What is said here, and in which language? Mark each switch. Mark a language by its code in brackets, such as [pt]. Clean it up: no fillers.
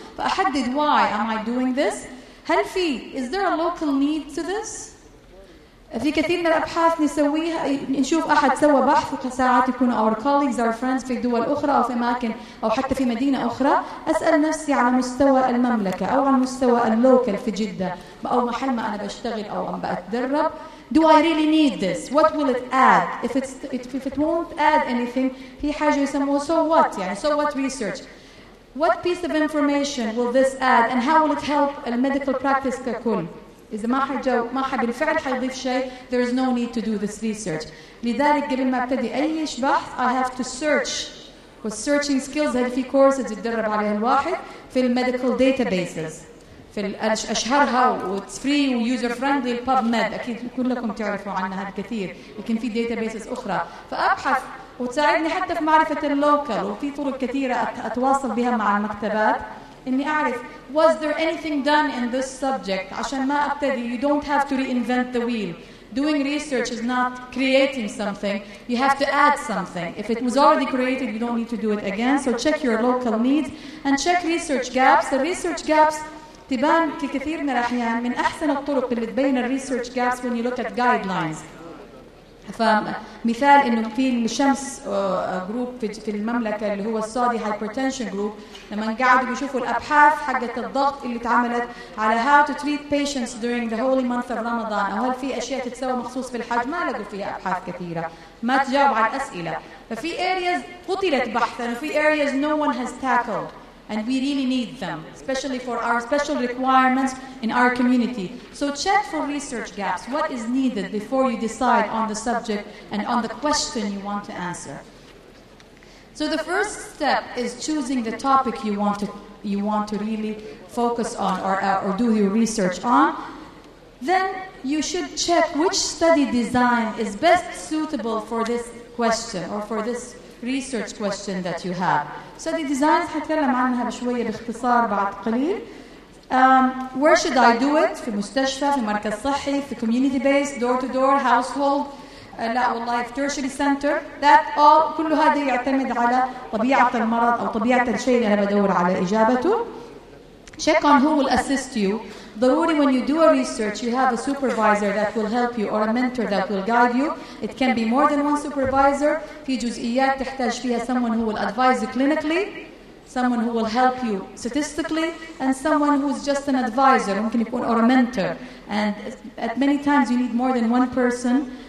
[ar] فأحدد [en] why am I doing this؟ [ar] هل [en] is there a local need to this؟ [ar] في كثير من الأبحاث نسويها، نشوف أحد سوى بحث وساعات يكونوا [en] our colleagues our friends [ar] في دول أخرى أو في أماكن أو حتى في مدينة أخرى. أسأل نفسي على مستوى المملكة أو على مستوى اللوكال في جدة أو محل ما أنا بشتغل أو أم بأتدرب. [en] Do I really need this? What will it add? If it won't add anything, [ar] في حاجة يسموه [en] so what [ar] يعني [en] so what research. What piece of information will this add and how will it help الميديكال practice [ar] ككل؟ إذا ما بالفعل حيضيف شيء, [en] there is no need to do this research. [ar] لذلك قبل ما أبتدي أي بحث [en] I have to search. [ar] والsearching skills هذه في courses يتدرب عليها الواحد في الميديكال databases. في أشهرها واتس فري ويوزر فريندلي PubMed، أكيد كلكم تعرفوا عنها الكثير، لكن في داتابيسز أخرى. فأبحث وتساعدني حتى في معرفة اللوكال، وفي طرق كثيرة أتواصل بها مع المكتبات إني أعرف [en] was there anything done in this subject [ar] عشان ما أبتدي. [en] You don't have to reinvent the wheel. Doing research is not creating something. You have to add something. If it was already created, you don't need to do it again. So check your local needs and check research gaps. The research gaps [ar] تبان في كثير من الأحيان من أحسن الطرق اللي تبين الريسيرش جابس [en] when you look at guidelines. [ar] فمثال إنه في الشمس جروب في المملكة اللي هو السعودي hypertension جروب، لما قعدوا بيشوفوا الأبحاث حقت الضغط اللي اتعملت على [en] how to treat patients during the holy month of Ramadan، [ar] أو هل في أشياء تتسوى مخصوص في الحج، ما لقوا فيها أبحاث كثيرة، ما تجاوب على الأسئلة. ففي [en] areas [ar] قتلت بحثا وفي [en] areas no one has tackled. And we really need them, especially for our special requirements in our community. So check for research gaps. What is needed before you decide on the subject and on the question you want to answer. So the first step is choosing the topic you want to really focus on or do your research on. Then you should check which study design is best suitable for this question or for this research question that you have. [ar] Study designs هتكلم عنها بشوية باختصار بعد قليل. [en] Where should I do it؟ [ar] في مستشفى، في مركز صحي، [en] في community based, door to door, household، [ar] لا والله في [en] tertiary center. That all [ar] كل هذا يعتمد على طبيعة المرض أو طبيعة الشيء اللي أنا بدور على إجابته. [en] Check on who will assist you. [ar] ضروري [en] when you do a research you have a supervisor that will help you or a mentor that will guide you. It can be more than one supervisor. [ar] في جزئيات تحتاج فيها [en] someone who will advise you clinically, someone who will help you statistically, and someone who's just an advisor [ar] ممكن يكون [en] or a mentor. And at many times you need more than one person